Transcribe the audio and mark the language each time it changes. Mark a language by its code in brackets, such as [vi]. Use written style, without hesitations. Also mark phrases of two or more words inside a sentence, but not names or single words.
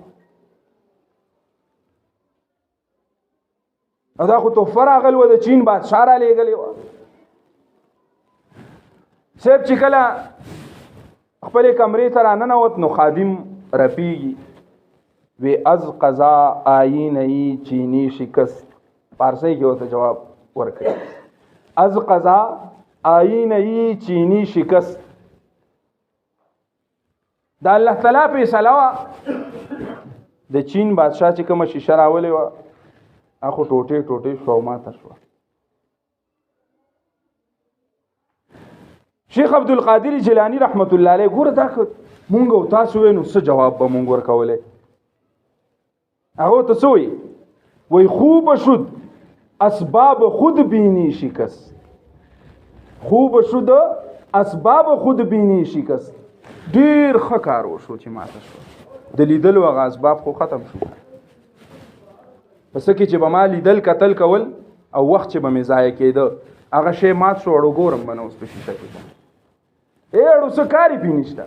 [ps] او دا خو تحفه راغلی وه د چین بادشاه را لېږلې وه. صاحب چې کله خپلې کمرې ته راننوت نو خادم رپیږي، وی [fa] از قضا آیینه‌ای چینی شکست. [ps] فارسی کې ورته جواب ورکړي، [fa] از قضا آیینه‌ای چینی شکست. [ps] دا الله تعالی فیصله وه د چین بادشاه چې کومه شیشه راولې وه هغه ټوټې ټوټې شوه او ماته شوه. شیخ عبدالقادر جیلانی رحمت الله علیه ګوره دا مونږ او تاسو وینو څه جواب به مونږ ورکولی. هغه ته څه وایي؟ وایي [fa] خوب شد اسباب خود بینی شکست. خوب شد اسباب خود بینی شکست. [ps] ډیر ښه کار وشو چې ماته شو، د لیدلو هغه اسباب خو ختم شو. پس کې چې به ما لیدل کتل کول او وخت چې به مې ضایع کېده هغه شی مات شو. اړو ګورم به نه اوس په شیشه کې اړو څه کار یې پې نشته.